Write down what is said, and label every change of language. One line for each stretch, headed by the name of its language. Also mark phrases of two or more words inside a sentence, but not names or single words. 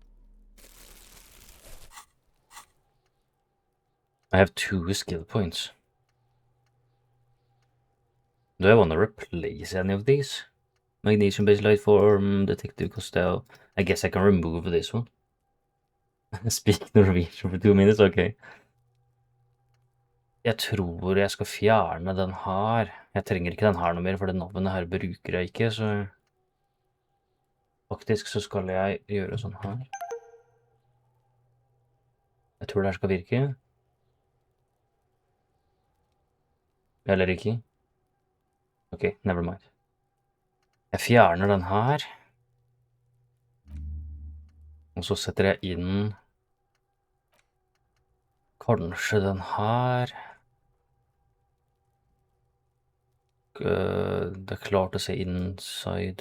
English: I have 2 skill points. Do I want to replace any of these? Magnesium-based light form, detective Costello. I guess I can remove this one. Speak Norwegian for 2 minutes, ok.
Norwegian: Jeg tror jeg skal fjerne den her. Jeg trenger ikke den her noe mer, for det navnet her bruker jeg ikke, så... Faktisk så skal jeg gjøre sånn her. Jeg tror det her skal virke. Eller ikke.
English: Ok, never mind.
Norwegian: Jeg fjerner den her. Og så setter jeg inn... Kanskje den her. Det er klart å se inside.